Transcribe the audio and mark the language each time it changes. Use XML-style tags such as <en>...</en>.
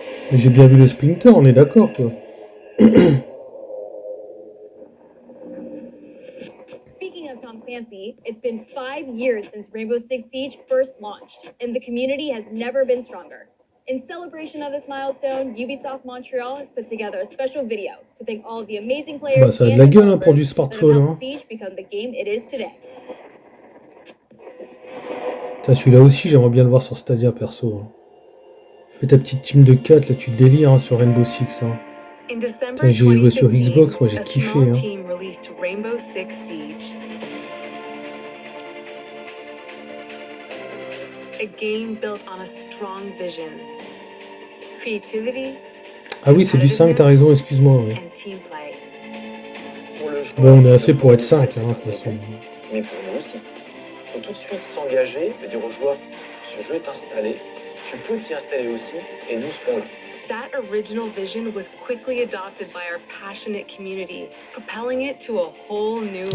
<fr>Mais j'ai bien vu le Splinter, on est d'accord, quoi.</fr> <en>Speaking of Tom Clancy, it's been 5 years since Rainbow Six Siege first launched, and the community has never been stronger. In celebration of this milestone, Ubisoft Montreal has put together a special video to thank all of the amazing players</en> <fr>Bah, ça a de la gueule hein, pour du smartphone.</fr> <en>that have Hein. helped Siege become the game it is today.</en> <fr>Celui-là aussi, j'aimerais bien le voir sur Stadia, perso. Fais ta petite team de 4, là, tu délires hein, sur Rainbow Six. Hein. J'ai joué sur Xbox, moi j'ai kiffé. Hein.</fr> <en>Rainbow Six Siege. A game built on a strong vision, creativity,</en> <fr>Ah oui, c'est du 5, t'as raison, excuse-moi. Ouais.</fr> <en>and team play.</en> <fr>Bon, on est assez pour être 5, hein, de toute façon. Mais pour nous aussi. Il faut tout de suite s'engager et dire aux joueurs, ce jeu est installé, tu peux t'y installer aussi, et nous serons là.</fr> <en>That original vision was quickly adopted by our passionate community, propelling it to a whole new</en>